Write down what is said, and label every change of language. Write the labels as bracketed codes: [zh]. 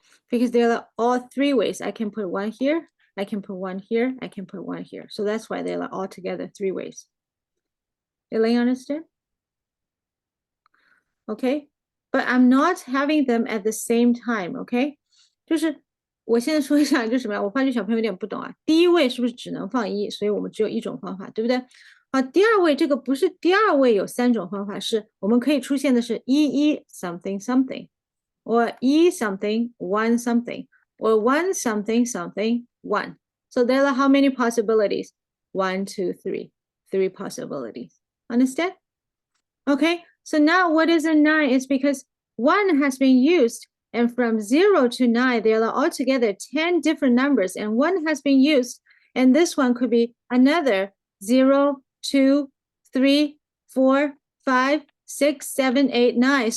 [en] Because there are all three ways. I can put 1 here, I can put 1 here, I can put 1 here. So that's why they're all together three ways. Elaine, understand? Okay, but I'm not having them at the same time. [zh] Okay, 就是我现在说一下，就是什么呀？我发觉小朋友有点不懂啊。第一位是不是只能放一？所以我们只有一种方法，对不对？好，第二位这个不是第二位有三种方法，是我们可以出现的是一 [en] something something， or [zh] 一 [en] something one something， or one something something one. So there are how many possibilities? 1, 2, 3. 3 possibilities. Understand? Okay, so now what is a 9? It's because 1 has been used, and from 0 to 9, there are altogether 10 different numbers, and 1 has been used, and this one could be another 0, 2, 3, 4, 5, 6, 7, 8, 9.